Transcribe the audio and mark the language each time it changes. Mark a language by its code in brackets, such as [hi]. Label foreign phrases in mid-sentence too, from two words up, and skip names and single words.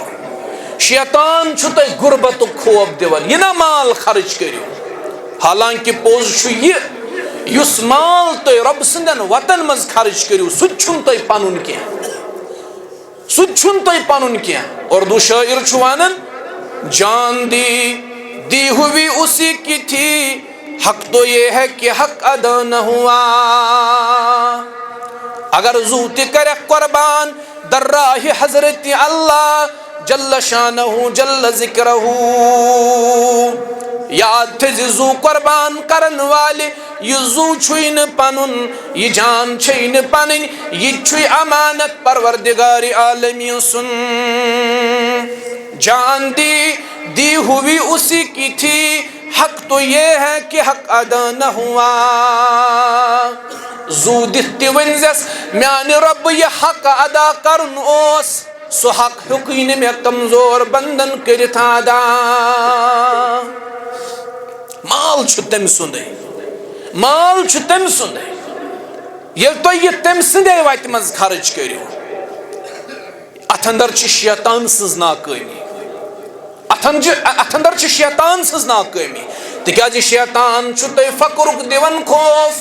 [ks] شیطان چھُ تۄہہِ غُربتُک خوف دِوان یہِ نا مال خرچ کٔرِو. حالانکہِ پوٚز چھُ یہِ یُس مال تُہۍ رۄبہٕ سٕنٛدٮ۪ن وتن منٛز خرچ کٔرِو سُہ تہِ چھُنہٕ تۄہہِ پنُن کینٛہہ. سُہ تہِ چھُنہٕ تۄہہِ پنُن کینٛہہ. اردو شٲعر چھُ ونان [ur] جان دی ہوئی اسی کی تھی، حق تو یہ ہے کہ حق ادا نہ ہوا۔ [ks] اگر زوت کرے قربان در راہ حضرت اللہ [ar] جل شانہ جل ذکرہ، [ks] یاد تھے زو قربان کرن والے یہ زو چھوئی نہ پنن، یہ جان چھوئی نہ پنن، یہ چھوئی امانت پروردگار عالمین سن۔ [ur] جان دی ہوئی اسی کی تھی، حق تو یہ ہے کہ حق ادا نہ ہوا۔ [ks] زو دہتی ونزس میان رب یہ حق ادا کرن اوس، سو حق حقین میں کمزور بندن کرت ادا۔ مال چھو تم سندے، مال چھو تم سندے، یل تو یہ تم سندے وات مز خرچ کریو، ات اندر چھ شیطان سز ناکامی، ات اندر چھ شیطان سز ناکامی، تکیازِ شیطان چھو تو فقرک دیون خوف۔